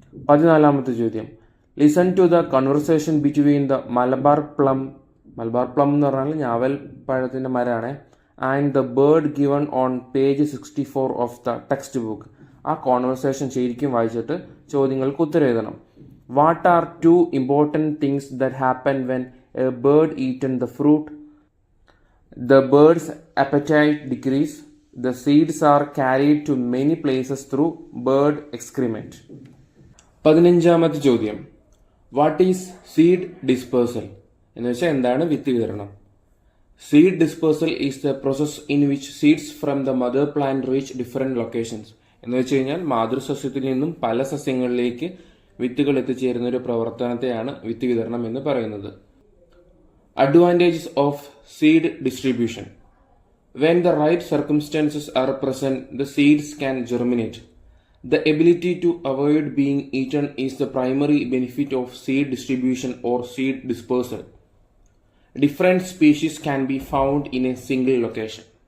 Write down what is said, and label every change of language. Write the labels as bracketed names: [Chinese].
[Malayalam] 14ാമത്തെ ചോദ്യം, [English] listen to the conversation between the Malabar plum [Malayalam] എന്ന് പറഞ്ഞാൽ ഞാവൽ പഴത്തിന്റെ മരമാണ്, [English] And the bird given on page 64 of the textbook. [Malayalam] ആ കോൺവെർസേഷൻ ശരിക്കും വായിച്ചിട്ട് ചോദ്യങ്ങൾക്ക് ഉത്തരം എഴുതണം. [English] What are 2 important things that happen when a bird eaten the fruit? The birds appetite decrease. The seeds are carried to many places through bird excrement. [Malayalam] 15ാമത്തെ ചോദ്യം, [English] What is seed dispersal? [Malayalam] എന്ന് വെച്ചാൽ എന്താണ് വിത്ത് വിതരണം? [English] Seed dispersal is the process in which seeds from the mother plant reach different locations. [Malayalam] എന്ന് വെച്ച് കഴിഞ്ഞാൽ മാതൃസസ്യത്തിൽ നിന്നും പല സസ്യങ്ങളിലേക്ക് വിത്തുകൾ എത്തിച്ചേരുന്ന ഒരു പ്രവർത്തനത്തെയാണ് വിത്ത് വിതരണം എന്ന് പറയുന്നത്. [English] Advantages of seed distribution. When the right circumstances are present, the seeds can germinate. The ability to avoid being eaten is the primary benefit of seed distribution or seed dispersal. Different species can be found in a single location.